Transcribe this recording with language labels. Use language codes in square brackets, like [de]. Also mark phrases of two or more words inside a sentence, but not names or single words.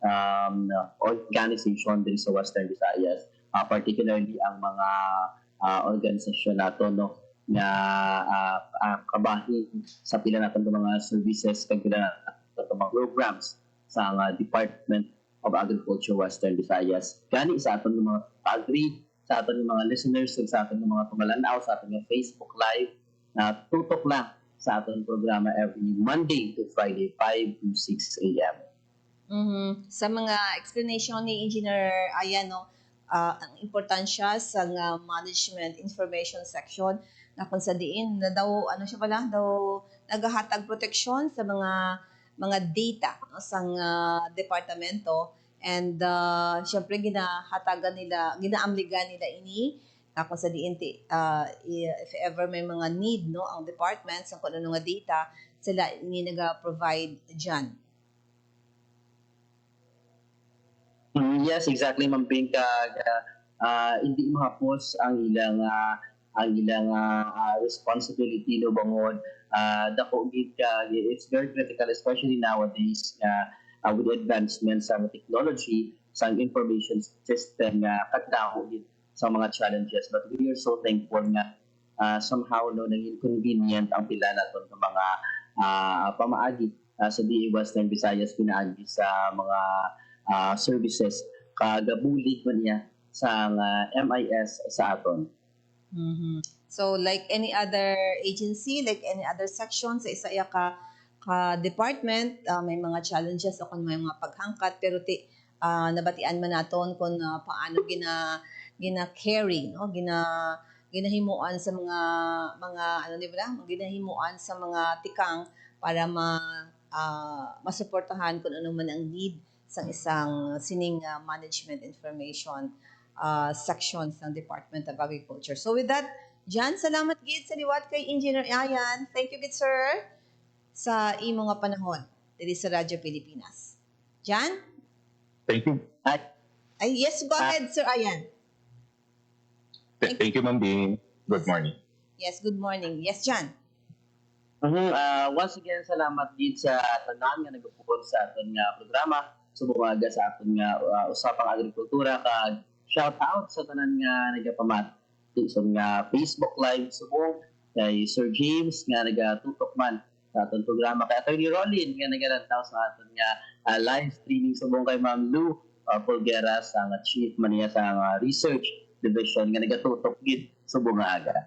[hil] organization din sa Western Visayas, particularly ang mga organisasyon nato na kabahin sa pila natin ng mga services kag pila natin mga programs sa Department of Agriculture Western Visayas. Gani sa aton mga pag-read, sa aton mga listeners, sa aton mga tumalanaw, sa aton mga Facebook Live, na tutok lang sa aton programa [en] every Monday to Friday, [hil] 5 to 6 a.m. Sa mga explanation ni Engineer Ayan, ang importansya sa [en] management information section [hil] na kung sa diin na daw naghahatag proteksyon sa mga data sa departamento, and syempre ginaamligan nila ini na kung sa diin if ever may mga need ang department sa kung ano nga data sila ini naga-provide dyan. [en] Yes, exactly, Ma'am Bing. [hil] Hindi mahapos ang ilang responsibility bangod dako gid [en] it's very critical, especially nowadays with the advancements [hil] sa technology sa [en] information system [hil] kadako gid sa mga challenges, [en] but we are so thankful [hil] nga somehow naging convenient ang pila naton ng mga pamaagi sa DA Western Visayas pinaagi sa mga services kagabulig man niya sa MIS sa aton. Mhm. [en] So like any other agency, like any other section [hil] sa isa ka department, may mga challenges o kung may mga paghangkat pero nabatian man naton kung paano gina-carry, no? Ginahimuan sa mga ano di ba? Ginahimuan sa mga tikang para masuportahan kung ano man ang need sa isang sining [en] management information sections [hil] ng Department of Agriculture. So with that, Jan, salamat gid sa liwat kay Engineer Ayan. [en] Thank you [hil] gid sir sa imo nga panahon diri sa Radyo Pilipinas. Jan? [en] Thank you. Ay, yes, go ahead, Sir Ayan. Thank you, Ma'am Bing. Good morning. Yes, good morning. Yes, Jan. Once again, [hil] salamat din sa tanan nga nagpupod sa aton nga programa. Subumaga sa aton nga usapang agrikultura kag shout out sa tanan nga nagapamat sa nga Facebook Live subong kay Sir James nga nagatutok man sa aton programa kay Attorney Rolin nga nagalantaw sa aton nga live streaming subong kay Ma'am Lou Polgueras ang chief man niya sa research division nga nagatutok gid subong nga aga.